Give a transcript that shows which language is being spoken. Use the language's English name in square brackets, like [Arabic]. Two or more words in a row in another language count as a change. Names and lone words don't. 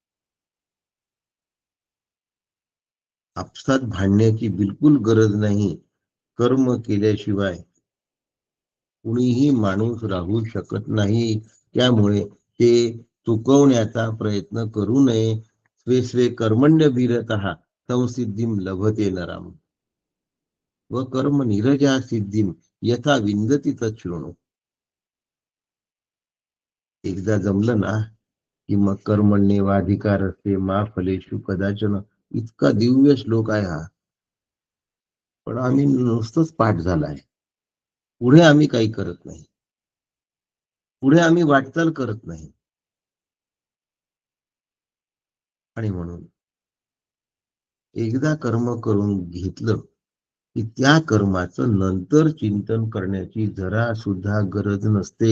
[Marathi] आपसात भांडण्याची बिलकुल गरज नाही. कर्म केल्याशिवाय कुणीही माणूस राहू शकत नाही. त्यामुळे ते चुकवण्याचा प्रयत्न करू नये. [Sanskrit] स्वे स्वे कर्मण्यभिरतः संसिद्धिम लभते नराम व कर्म निरजा सिद्धिम यथा विंदती तच्छृणु. [Marathi] एकदा जमलं ना की मग [Sanskrit] कर्मण्येवाधिकार असते मा फलेषु कदाचन. [Marathi] इतका दिव्य श्लोक आहे हा. पण आम्ही नुसतंच पाठ झालाय, पुढे आम्ही काही करत नाही, पुढे आम्ही वाटचाल करत नाही. आणि म्हणून एकदा कर्म करून घेतलं की त्या कर्माचं नंतर चिंतन करण्याची जरा सुद्धा गरज नसते.